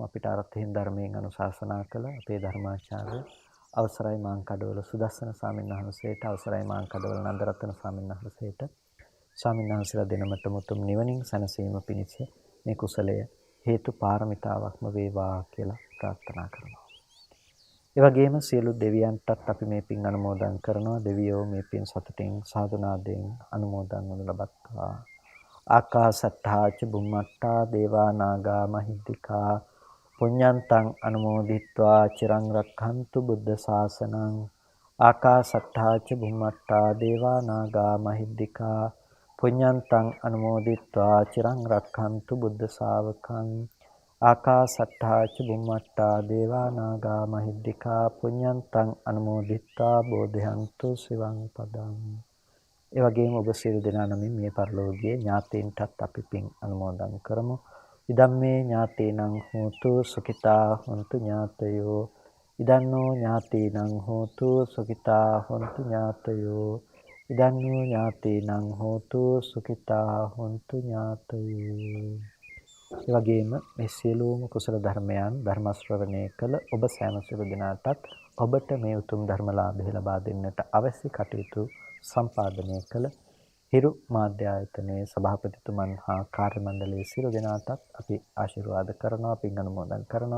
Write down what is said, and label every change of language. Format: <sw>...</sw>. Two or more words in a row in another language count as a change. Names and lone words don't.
<si>අපිට අර්ථයෙන් ධර්මයෙන් අනුශාසනා කළ අපේ ධර්මාචාර්ය අවසරයි මාංකඩවල සුදස්සන ස්වාමීන් වහන්සේට, අවසරයි මාංකඩවල නන්දරත්න ස්වාමීන් වහන්සේට, ස්වාමීන් වහන්සේලා දෙනමට මුතුම් නිවනින් සැනසීම පිණිස මේ කුසලය හේතු පාරමිතාවක්ම වේවා කියලා ප්‍රාර්ථනා කරනවා. ඒ වගේම සියලු දෙවියන්ටත් අපි මේ පින් අනුමෝදන් කරනවා. දෙවියෝ මේ පින් සතුටින් සාදුනාදයෙන් අනුමෝදන් වනු ලබත්වා.</si> <pi>ආකාසට්ඨා ච බුම්මට්ඨා දේවා නාග මහිද්దికා පුඤ්ඤන්තං අනුමෝදිත්වා චිරං රක්ඛන්තු බුද්ධ ශාසනං. ආකාසට්ඨා ච බුම්මට්ඨා දේවා නාග මහිද්దికා පුඤ්ඤන්තං අනුමෝදිත්වා චිරං රක්ඛන්තු බුද්ධ ශාවකං. ආකාසට්ඨා ච බුම්මට්ඨා දේවා නාග මහිද්దికා පුඤ්ඤන්තං අනුමෝදිත්වා බෝධයන්තු සිවං පදං.</pi> <si>ඒ වගේම ඔබ සියලු දෙනා නමින් මේ පරිලෝකීය ඥාතීන්ටත් අපි පින් අනුමෝදන් කරමු.</si> <pi>ඉදම්මේ ඥාතීනං හෝතු සුඛිතා හොන්තු ඥාතයෝ. ඉදන්නෝ ඥාතීනං හෝතු සුඛිතා හොන්තු ඥාතයෝ. ඉදන්නෝ ඥාතීනං හෝතු සුඛිතා හොන්තු ඥාතයෝ.</pi> <si>ඒ වගේම මේ සියලුම කුසල ධර්මයන් ධර්ම ශ්‍රවණය කළ ඔබ සෑම සියලු දෙනාටත් ඔබට මේ උතුම් ධර්මලාභය ලබා දෙන්නට අවශ්‍ය කටයුතු සම්පාදනය කළ හිරු මාධ්‍ය ආයතනයේ සභාපතිතුමන් හා කාර්ය මණ්ඩලයේ සියලු දෙනාටත් අපි ආශිර්වාද කරනවා, පින් අනුමෝදන් කරනවා.</si>